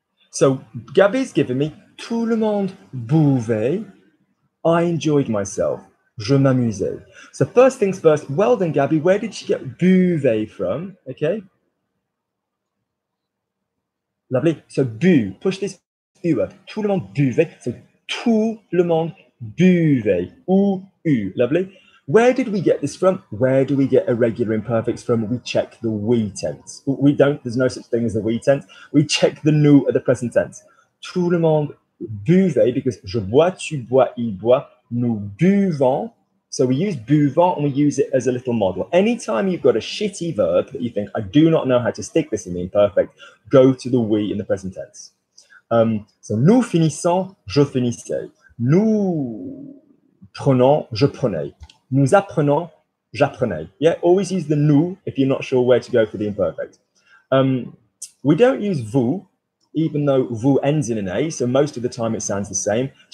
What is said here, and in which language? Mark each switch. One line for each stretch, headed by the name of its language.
English: So Gabby's given me
French: tout le monde buvait.
English: I enjoyed myself.
French: Je m'amusais.
English: So first things first, well done, Gabby. Where did she get buvait from? Okay. Lovely. So bu, push this U up.
French: Tout le monde buvait. So tout le monde buvait. Ou u. Lovely.
English: Where did we get this from? Where do we get irregular imperfects from? We check the we tense. We don't, there's no such thing as the we tense. We check the nous at the present tense.
French: Tout le monde buvait because je bois, tu bois, il boit. Nous buvons.
English: So we use buvant and we use it as a little model. Anytime you've got a shitty verb that you think, I do not know how to stick this in the imperfect, go to the we in the present tense.
French: So nous finissons, je finissais. Nous prenons, je prenais. Nous apprenons, j'apprenais.
English: Yeah, always use the nous if you're not sure where to go for the imperfect. We don't use vous, even though vous ends in an A, so most of the time it sounds the same.